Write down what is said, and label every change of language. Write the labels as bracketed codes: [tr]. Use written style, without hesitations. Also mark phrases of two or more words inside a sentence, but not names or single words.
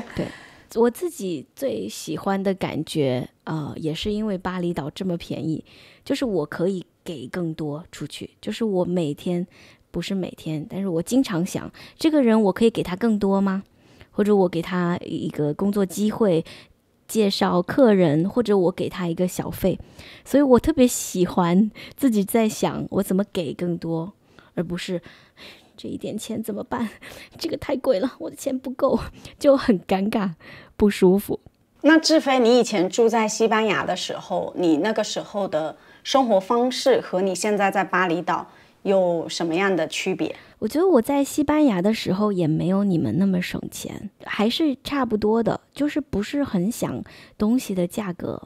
[zh] 对，我自己最喜歡的感覺，也是因為巴厘島這麼便宜，就是我可以給更多出去，就是我不是每天，但是我經常想，這個人我可以給他更多嗎？或者我給他一個工作機會，介紹客人，或者我給他一個小費，所以我特別喜歡自己在想我怎麼給更多，而不是這一點錢怎麼辦？這個太貴了，我的錢不夠，就很尷尬，不舒服。那志飛，你以前住在西班牙的時候，你那個時候的生活方式和你現在在巴厘島有什麼樣的區別？我覺得我在西班牙的時候也沒有你們那麼省錢，還是差不多的，就是不是很想東西的價格。